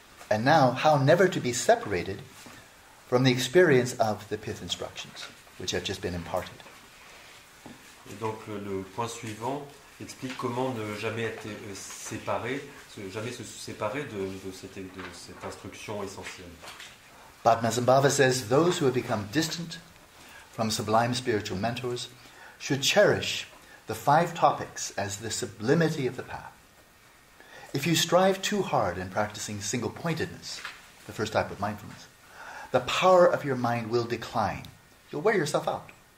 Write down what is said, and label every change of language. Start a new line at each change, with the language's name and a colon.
English: And now, how never to be separated from the experience of the pith instructions, which have just been imparted.
French: Et donc, le point suivant explique comment ne jamais être séparé, jamais se séparer de cette instruction essentielle.
English: Padmasambhava says, those who have become distant from sublime spiritual mentors should cherish the 5 topics as the sublimity of the path. If you strive too hard in practicing single-pointedness, the first type of mindfulness, the power of your mind will decline. You'll wear yourself out.